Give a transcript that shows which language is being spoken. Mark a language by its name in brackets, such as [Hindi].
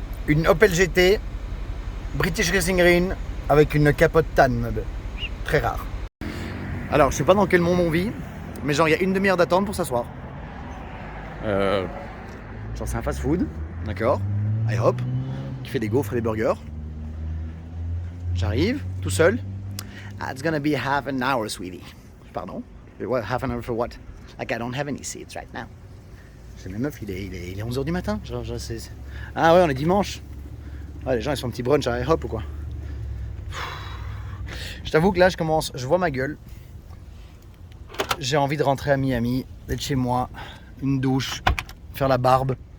[French] Une Opel GT British Racing Green avec une capote tan. Très rare. Alors, je sais pas dans quel monde on vit, mais genre, il y a une demi-heure d'attente pour s'asseoir. Genre, c'est un fast-food, d'accord, IHOP, qui fait des gaufres et des burgers. J'arrive, tout seul. [English] Ah, it's gonna be half an hour, sweetie. Pardon? What, half an hour for what? Like, I don't have any seats right now. [French] C'est la meuf, il est 11h du matin. Genre, Ah ouais, on est dimanche. Ouais, les gens, ils font un petit brunch à IHOP ou quoi? Je t'avoue que là, je vois ma gueule. J'ai envie de rentrer à Miami, d'être chez moi, une douche, faire la barbe.